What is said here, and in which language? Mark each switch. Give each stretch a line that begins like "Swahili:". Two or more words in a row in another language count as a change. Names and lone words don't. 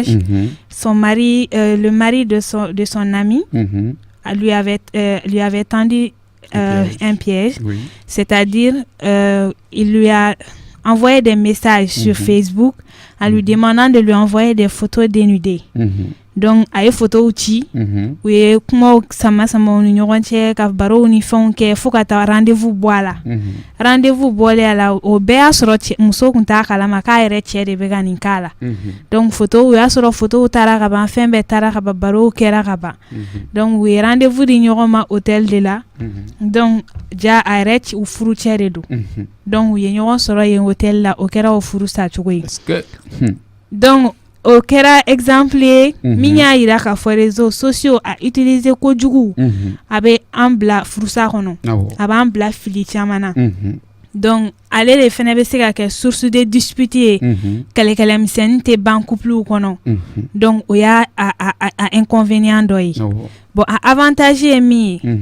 French: Son mari, le mari de son ami, lui avait tendu un piège, c'est-à-dire il lui a envoyé des messages sur Facebook en lui demandant de lui envoyer des photos dénudées.
Bambara: Donc a ye photo ci u ye kuma sama ni ɲɔgɔn cɛ ka baro ni fɛnw kɛ fo ka taa rendez-vous bɔ a la rendez-vous bɔlen a la o bɛɛ y'a sɔrɔ muso kun t'a kalama k'a yɛrɛ cɛ de bɛ ka nin k'a la donc photo o y'a sɔrɔ photo taara ka ban fɛn bɛɛ taara ka ban barow kɛra ka ban donc u ye rendez-vous di ɲɔgɔn ma hôtel de la donc ja a yɛrɛ u furu cɛ de don donc u ye ɲɔgɔn sɔrɔ yen hôtel la o kɛra o furu sa cogo ye donc o kɛra exemple ye min y'a yira k'a fɔ
French: réseaux sociaux
Bambara: a utiliser kojugu a bɛ an bila furusa kɔnɔ a b'an bila fili caman na donc ale de fɛnɛ bɛ se ka kɛ
French: source de dispute
Bambara: ye kɛlɛkɛlɛmisɛnnin tɛ ban couple kɔnɔ donc o y'a inconvénient dɔ ye bon a avantage ye min ye